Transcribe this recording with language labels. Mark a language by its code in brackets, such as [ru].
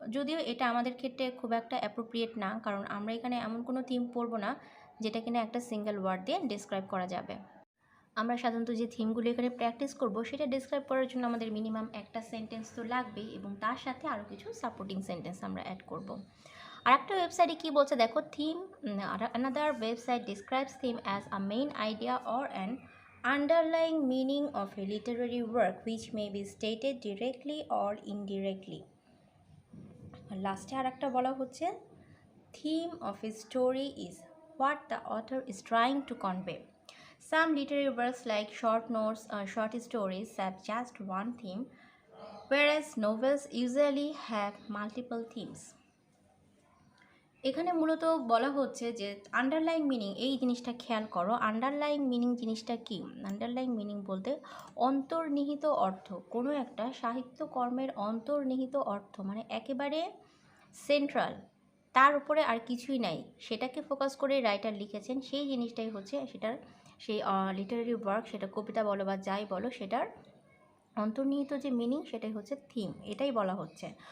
[bn] যদিও এটা আমাদের ক্ষেত্রে খুব একটা অ্যাপ্রোপ্রিয়েট না, কারণ আমরা এখানে এমন কোনো থিম পড়বো না যেটা কিনা একটা সিঙ্গেল ওয়ার্ড দিয়ে ডিসক্রাইব করা যাবে। আমরা সাধারণত যে থিমগুলো এখানে প্র্যাকটিস করব সেটা ডিসক্রাইব করার জন্য আমাদের মিনিমাম একটা সেন্টেন্স তো লাগবেই, এবং তার সাথে আরও কিছু সাপোর্টিং সেন্টেন্স আমরা অ্যাড করব। আর একটা ওয়েবসাইটে কী বলছে দেখো, [en] Theme, another website describes theme as a main idea or an underlying meaning of a literary work which may be stated directly or indirectly. [bn] লাস্টে আর একটা বলা হচ্ছে, [en] theme of a story is what the author is trying to convey. Some literary works like short notes or short stories have just one theme, whereas novels usually have multiple themes. [bn] এখানে মূলত বলা হচ্ছে যে underlying meaning, এই জিনিসটা খেয়াল করো। Underlying meaning জিনিসটা কি? আন্ডারলাইং মিনিং বলতে অন্তর্নিহিত অর্থ, কোনো একটা সাহিত্যকর্মের অন্তর্নিহিত অর্থ, মানে একেবারে সেন্ট্রাল, তার উপরে আর কিছুই নাই, সেটাকে ফোকাস করে রাইটার লিখেছেন, সেই জিনিসটাই হচ্ছে সেটার সেই লিটারারি ওয়ার্ক, সেটা কবিতা বলো বা যাই বলো, সেটার অন্তর্নিহিত যে মিনিং সেটাই হচ্ছে থিম, এটাই বলা হচ্ছে।